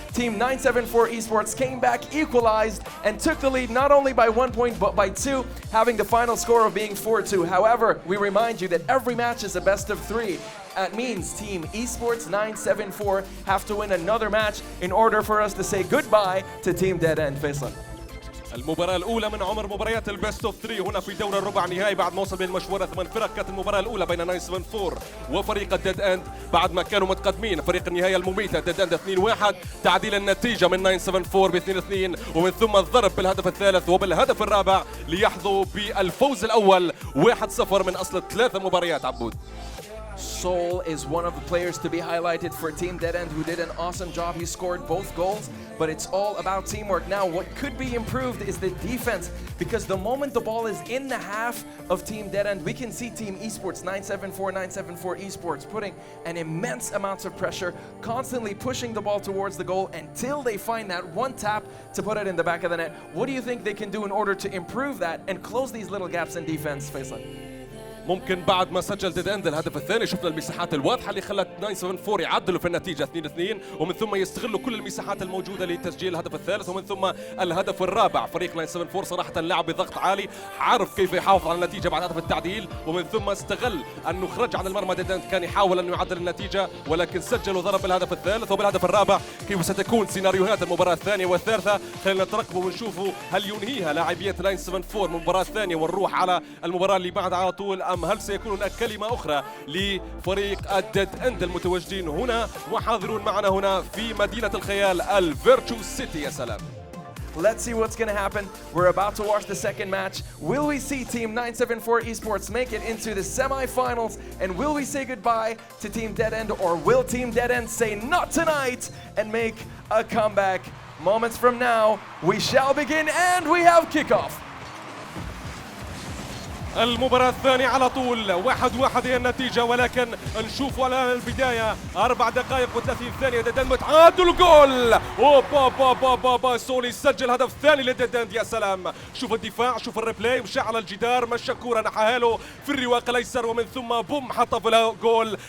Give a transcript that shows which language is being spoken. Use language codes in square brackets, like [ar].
[en] Team 974 Esports came back, equalized, and took the lead not only by 1 point but by 2, having the final score of being 4-2. However, we remind you that every match is a best of 3. That means Team Esports 974 have to win another match in order for us to say goodbye to Team Dead End. Faisal. [ar] المباراة الأولى من عمر مباريات البيست اوف 3 هنا في دور الربع النهائي بعد ما وصل بين المشوار 8 فرق. كانت المباراة الأولى بين 974 وفريق الديد اند بعد ما كانوا متقدمين فريق النهاية المميتة ديد اند 2-1، تعديل النتيجة من 974 ب 2-2 ومن ثم الضرب بالهدف الثالث وبالهدف الرابع ليحظوا بالفوز الأول 1-0 من أصل 3 مباريات. عبود [en] Soul is one of the players to be highlighted for Team Dead End, who did an awesome job. He scored both goals, but it's all about teamwork. Now, what could be improved is the defense, because the moment the ball is in the half of Team Dead End, we can see Team Esports 974 Esports putting an immense amounts of pressure, constantly pushing the ball towards the goal until they find that one tap to put it in the back of the net. What do you think they can do in order to improve that and close these little gaps in defense, Faisal? [ar] ممكن بعد ما سجل ديد اند الهدف الثاني شفنا المساحات الواضحه اللي خلت 974 يعدلوا في النتيجه 2-2 ومن ثم يستغلوا كل المساحات الموجوده لتسجيل الهدف الثالث ومن ثم الهدف الرابع. فريق 974 صراحه لعب بضغط عالي، عارف كيف يحافظ على النتيجه بعد هدف التعديل ومن ثم استغل انه خرج عن المرمى. ديد اند كان يحاول انه يعدل النتيجه ولكن سجل وضرب بالهدف الثالث وبالهدف الرابع. كيف ستكون سيناريوهات المباراه الثانيه والثالثه؟ خلينا نترقبوا ونشوفوا هل ينهيها لاعبيه 974 المباراه الثانيه ونروح على المباراه اللي بعدها على طول، ام هل سيكون هناك كلمة أخرى لفريق الديد اند المتواجدين هنا وحاضرون معنا هنا في مدينة الخيال الفيرتشوسيتي. يا سلام. [en] Let's see what's going to happen. We're about to watch the second match. Will we see Team 974 Esports make it into the semi-finals? And will we say goodbye to Team Dead End, or will Team Dead End say not tonight and make a comeback? Moments from now, we shall begin and we have kickoff. [ar] المباراة الثانية على طول 1-1 هي النتيجة، ولكن نشوف على البداية 4 دقائق و30 ثانية ديد اند متعادل جول. اوبا سولي يسجل الهدف الثاني لديد اند. يا سلام، شوف الدفاع، شوف الريبلاي، مشى على الجدار، مشى كورة نحاها له في الرواق الايسر ومن ثم بوم حطها في الجول.